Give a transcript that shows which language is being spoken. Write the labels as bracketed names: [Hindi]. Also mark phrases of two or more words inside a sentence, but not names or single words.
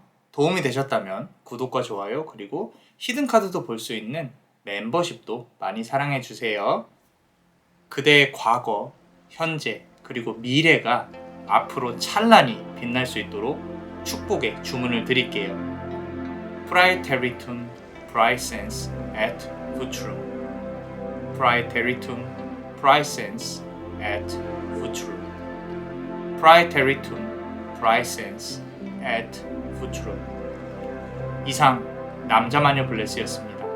[Korean] 도움이 되셨다면 구독과 좋아요 그리고 히든카드도 볼 수 있는 멤버십도 많이 사랑해주세요. 그대의 과거, 현재 그리고 미래가 앞으로 찬란히 빛날 수 있도록 축복의 주문을 드릴게요. [Latin] Praeteritum praesens et futurum. Praeteritum praesens et futurum. Praeteritum praesens et futurum. [Korean] 이상 남자마녀 블레스였습니다.